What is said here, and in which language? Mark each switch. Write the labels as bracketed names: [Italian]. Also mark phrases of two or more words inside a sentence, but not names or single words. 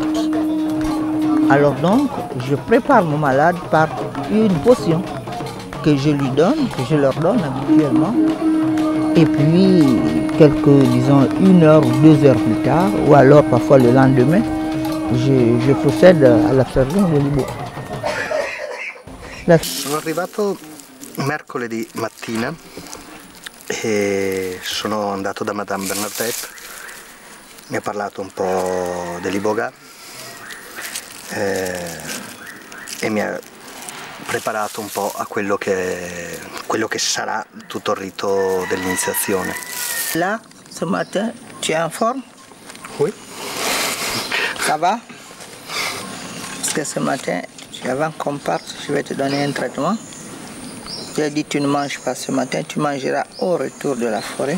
[French] Alors donc, je prépare mon malade par une potion que je lui donne, que je leur donne habituellement. Et puis, disons, 1 heure ou 2 heures plus tard, ou alors parfois le lendemain, je procède à l'absorption de l'Ibora. [Italian] Sono arrivato mercoledì mattina e sono andato da Madame Bernadette, mi ha parlato un po' dell'Iboga e mi ha preparato un po' a quello che sarà tutto il rito dell'iniziazione. [French] Là, ce matin, tu es en forme? Oui. Ça va? Parce que ce matin, avant qu'on parte, je vais te donner un traitement. Je ai dit tu ne manges pas ce matin, tu mangeras au retour de la forêt.